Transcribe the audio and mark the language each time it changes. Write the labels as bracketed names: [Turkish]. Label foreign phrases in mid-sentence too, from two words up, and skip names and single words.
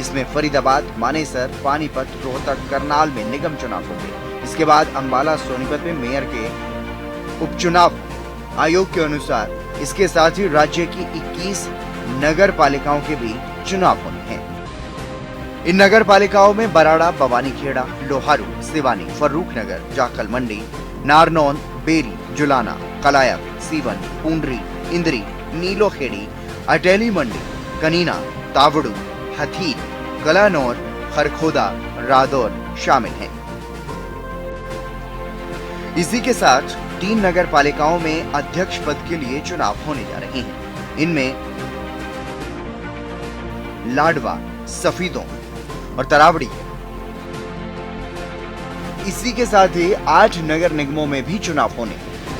[Hindi] इसमें फरीदाबाद, मानेसर, पानीपत, रोहतक, करनाल में निगम चुनाव होंगे। इसके बाद अंबाला, सोनीपत में मेयर के उपचुनाव। आयोग के अनुसार इसके साथ ही राज्य की 21 नगर पालिकाओं के भी चुनाव होने हैं। इन नगर पालिकाओं में बराड़ा, बवानीखेड़ा, लोहारू, सिवानी, फर्रुखनगर, जाखल मंडी, नारनौन, बेरी, जुलाना, कलायत, सीवन, पूंडरी, इंद्री, नीलोखेड़ी, अटेली मंडी, कनीना, तावड़ू, हथीर, गलानौर, खरखोदा, रादौर शामिल हैं। इसी के साथ 3 नगर पालिकाओं में अध्यक्ष पद के लिए चुनाव होने जा रहे हैं। इनमें लाडवा, सफीदों और तरावड़ी है। इसी के साथ ही 8 नगर निगमों में भी चुनाव होने हैं।